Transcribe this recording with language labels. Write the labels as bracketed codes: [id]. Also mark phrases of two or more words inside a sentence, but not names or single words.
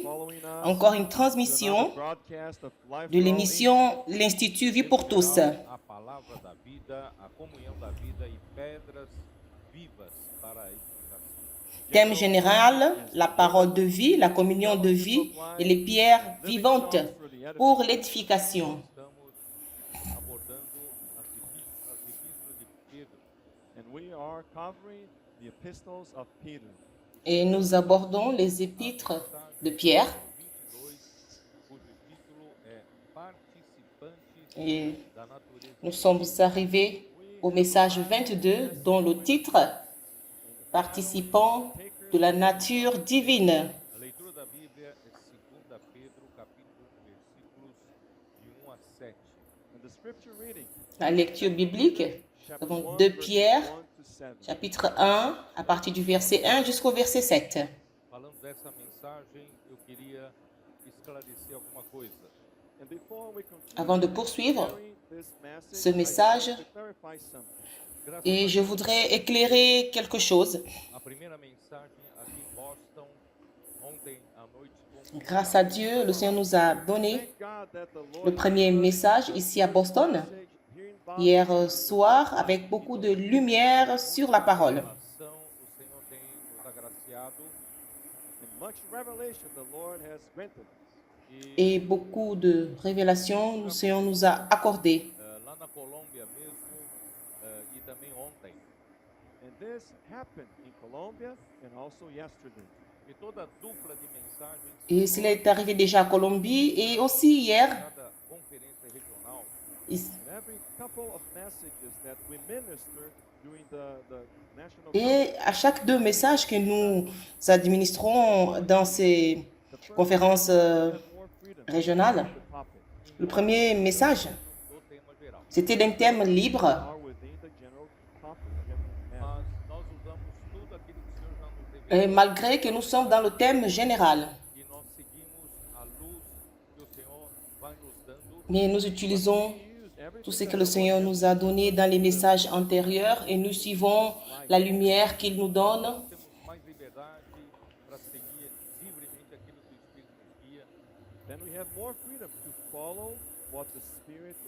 [fr] Encore une transmission de l'émission L'Institut Vie pour tous. [pt] A palavra da vida, a comunhão da vida e pedras vivas para a edificação. [fr] Thème général, la parole de vie, la communion de vie et les pierres vivantes pour l'édification. [pt] Estamos abordando as epístolas de Pedro. [en] And we are covering the epistles of Peter. [fr] Et nous abordons les épîtres de Pierre. [pt] 22, cujo título é Participantes [fr] Et [pt] da natureza. [fr] nous sommes arrivés au message 22, dont le titre « Participants de la nature divine ». [pt] A leitura da Bíblia é 2 Pedro, capítulo 1, versículos de 1 a 7. [en] And the scripture reading, [fr] La lecture biblique, nous [en] chapter [fr] avons [en] 1, [fr] 2 [en] verses [fr] Pierre, [en] 1 to 7. [fr] chapitre 1, à partir du verset 1 jusqu'au verset 7. [pt] Falando dessa mensagem, eu queria esclarecer alguma coisa. [en] And before we continue [fr] Avant de poursuivre [en] sharing this [fr] ce [en] message, [fr] message, [en] I want to clarify something. [pt] Graças [fr] et [pt] a [fr] je voudrais éclairer quelque chose. [pt] A primeira mensagem aqui em Boston, ontem à noite, [fr] Grâce à Dieu, le Seigneur nous a donné [en] Thank God that the Lord [fr] le premier message ici à Boston, [en] message here in Boston. [fr] hier soir, avec beaucoup de lumière sur la parole. [pt] revelação, o Senhor tem nos agraciado [en] And much revelation the Lord has granted us. [fr] Et beaucoup de révélations, le Seigneur nous a accordé. [pt] lá na Colômbia mesmo e também ontem. [en] And this happened in Colombia and also yesterday. [pt] E toda dupla de mensagens, [fr] Et cela est arrivé déjà à Colombie et aussi hier. [pt] cada conferência regional, [en] And every couple of messages that we minister during the national [fr] Et à chaque 2 messages que nous administrons dans ces conférences [en] have more freedom [fr] régionales, [en] the topic [fr] le premier message, [pt] do tema geral. [fr] c'était d'un thème libre. [en] are within the general topic. [pt] Mas nós usamos tudo aquilo que o Senhor já nos revelou [fr] Et malgré que nous sommes dans le thème général, [pt] e nós seguimos a luz que o Senhor vai nos dando. [fr] mais nous utilisons [en] Use everything [fr] tout ce [en] that [fr] que le Seigneur nous a donné dans les messages antérieurs et nous suivons la lumière qu'il nous donne. [pt] Temos mais liberdade para seguir livremente aquilo que o Espírito nos guia. [en] then we have more freedom to follow what the Spirit is